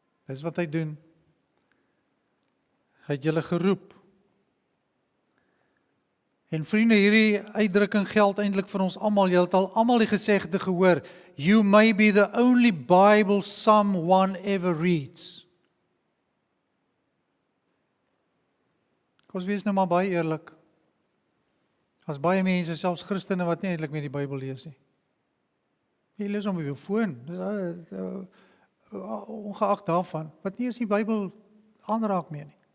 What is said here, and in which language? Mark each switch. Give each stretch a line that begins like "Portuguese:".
Afrikaans: Dis wat hy doen. Hy het julle geroep. En vriende, hierdie uitdrukking geld eintlik vir ons almal. Jy het al almal die gesegde gehoor.
English: You may be the only Bible someone ever reads.
Afrikaans: Ons wees nou maar baie eerlik. As baie mense, selfs Christene wat nie eintlik meer die Bybel lees nie. Jy lees hom op jou foon. Dis ongeag daarvan, wat nie eens die Bybel aanraak meer nie.